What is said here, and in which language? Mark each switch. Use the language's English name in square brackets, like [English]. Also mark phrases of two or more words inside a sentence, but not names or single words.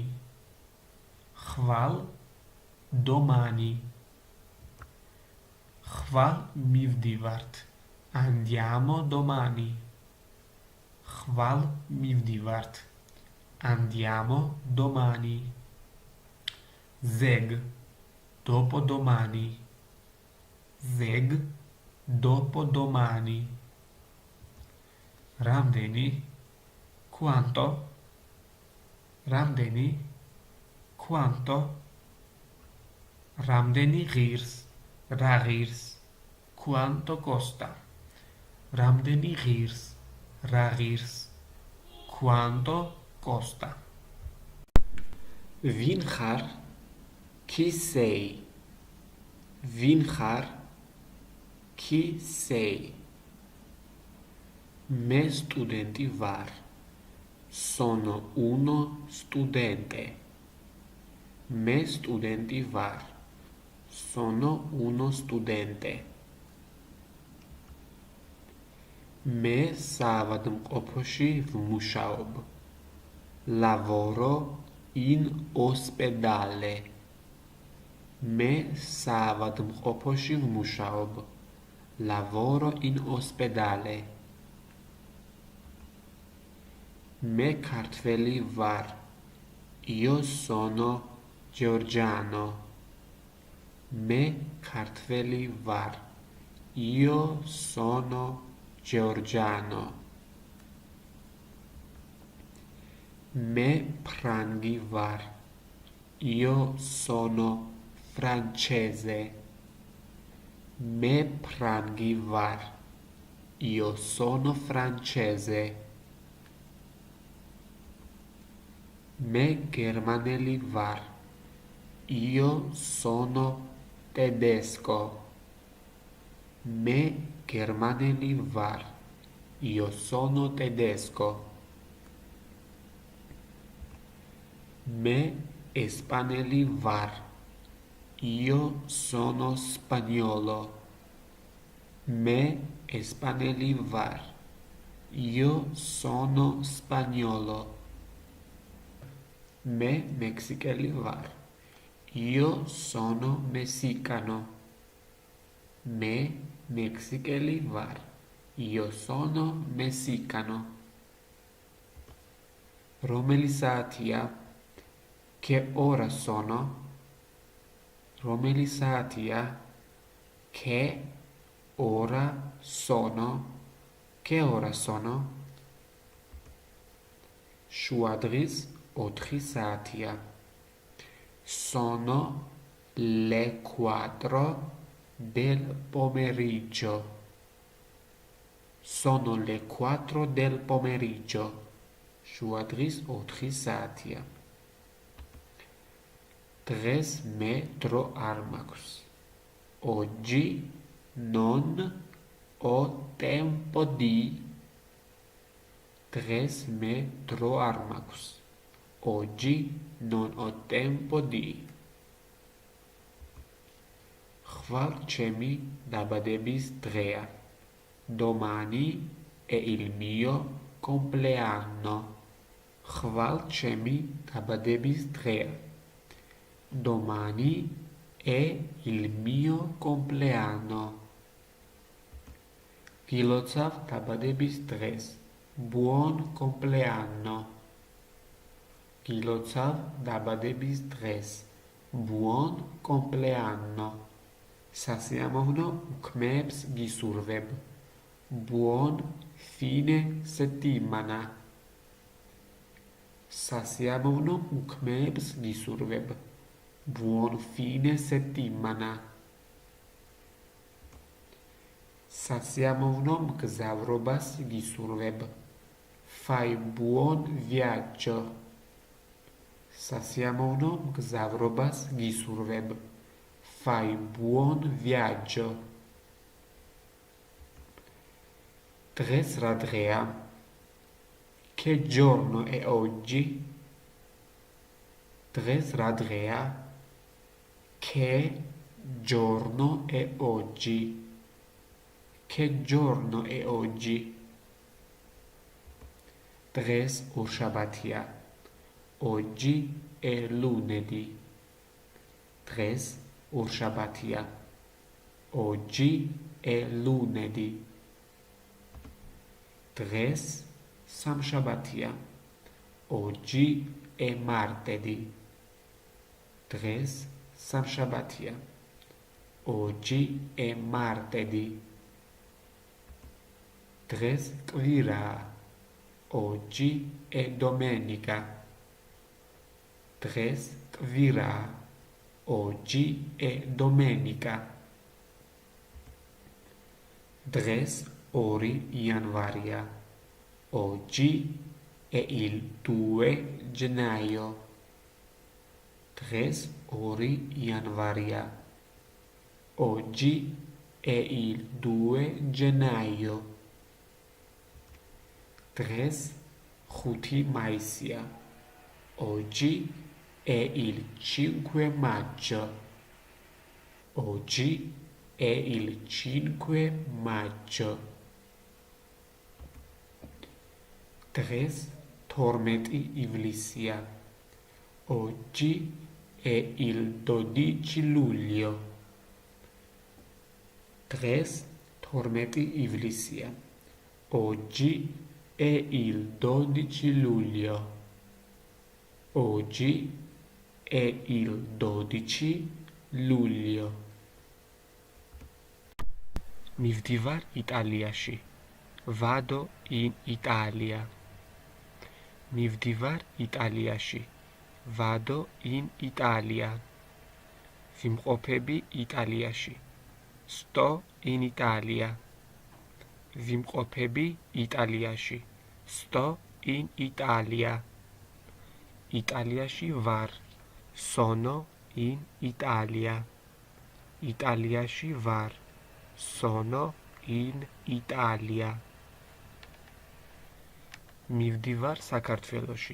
[Georgian] ხვალ. Domani. ხვალ მივდივართ. [Italian] Andiamo domani. [Georgian] ხვალ მივდივართ. [Italian] Andiamo domani. Zeg. Dopodomani. Zeg. Dopodomani. რამდენი? Quanto? რამდენი? Quanto? [Georgian] რამდენი ღირს? რა ღირს? [Italian] Quanto costa? [Georgian] რამდენი ღირს? რა ღირს? [Italian] Quanto costa? [Georgian] ვინ ხარ? [Italian] Chi sei? [Georgian] ვინ ხარ? [Italian] Chi sei? [Georgian] მე სტუდენტი ვარ. [Italian] Sono uno studente. [Georgian] მე სტუდენტი ვარ. [Italian] Sono uno studente. [Georgian] მე საავადმყოფოში ვმუშაობ. [Italian] Lavoro in ospedale. [Georgian] მე საავადმყოფოში ვმუშაობ. [Italian] Lavoro in ospedale. [Georgian] მე ქართველი ვარ. [Italian] Io sono georgiano. [Georgian] მე ქართველი ვარ. [Italian] Io sono georgiano. [Georgian] მე ფრანგი ვარ. [Italian] Io sono francese. [Georgian] მე ფრანგი ვარ. [Italian] Io sono francese. [Georgian] მე გერმანელი ვარ. [Italian] Io sono tedesco. [Georgian] მე გერმანელი ვარ. [Italian] Io sono tedesco. [Georgian] მე ესპანელი ვარ. [Italian] Io sono spagnolo. [Georgian] მე ესპანელი ვარ. [Italian] Io sono spagnolo. [Georgian] მე მექსიკელი ვარ. [Italian] Io sono messicano. [Georgian] მე მექსიკელი ვარ. [Italian] Io sono messicano. [Georgian] რომელი საათია? [Italian] Che ora sono? [Georgian] რომელი საათია? [Italian] Che ora sono? Che ora sono? [Georgian] შუადღის 4 საათია. [Italian] Sono le 4 del pomeriggio. Sono le 4 del pomeriggio. [Georgian] შუადღის 4 საათია. დღეს მე დრო არ მაქვს. [Italian] Oggi non ho tempo di. [Georgian] დღეს მე დრო არ მაქვს. [Italian] Oggi non ho tempo di. [Georgian] ხვალ ჩემი დაბადების დღეა. [Italian] Domani è il mio compleanno. [Georgian] ხვალ ჩემი დაბადების დღეა. [Italian] Domani è il mio compleanno. [Georgian] გილოცავ დაბადების დღეს. [Italian] Buon compleanno. [Georgian] გილოცავ დაბადების დღეს. [Italian] Buon compleanno. [Georgian] სასიამოვნო უქმეებს გისურვებ. [Italian] Buon fine settimana. [Georgian] სასიამოვნო უქმეებს გისურვებ. [Italian] Buon fine settimana. [Georgian] სასიამოვნო მგზავრობას გისურვებ. [Italian] Fai buon viaggio. [Georgian] სასიამოვნო მგზავრობას გისურვებ. [Italian] Fai buon viaggio. [Georgian] დღეს რა დღეა? [Italian] Che giorno è oggi? [Georgian] დღეს რა დღეა? [Italian] Che giorno è oggi? Che giorno è oggi? [Georgian] დღეს ორშაბათია. [Italian] Oggi è lunedì. [Georgian] დღეს ორშაბათია. [Italian] Oggi è lunedì. [Georgian] დღეს სამშაბათია. [Italian] Oggi è martedì. [Georgian] დღეს სამშაბათია. [Italian] Oggi è martedì. [Georgian] დღეს კვირაა. [Italian] Oggi è domenica. [Georgian] დღეს კვირაა. [Italian] Oggi è domenica. [Georgian] დღეს 2 იანვარია. [Italian] Oggi è il 2 gennaio. [Georgian] დღეს 2 იანვარია. [Italian] Oggi è il 2 gennaio. [Georgian] დღეს 5 მაისია. [Italian] Oggi è il 5 maggio. Oggi è il 5 maggio. [Georgian] დღეს 12 ივლისია. [Italian] Oggi è il 12 luglio. [Georgian] დღეს 12 ივლისია. [Italian] Oggi è il 12 luglio. Oggi è il 12 luglio. [Georgian] მივდივარ იტალიაში. [Italian] Vado in Italia. [Georgian] მივდივარ იტალიაში. [Italian] Vado in Italia. [Georgian] ვიმყოფები იტალიაში. [Italian] Sto in Italia. [Georgian] ვიმყოფები იტალიაში. [Italian] Sto in Italia. [Georgian] იტალიაში ვარ. [Italian] Sono in Italia. [Georgian] იტალიაში ვარ. [Italian] Sono in Italia. [Georgian] მივდივარ საქართველოში.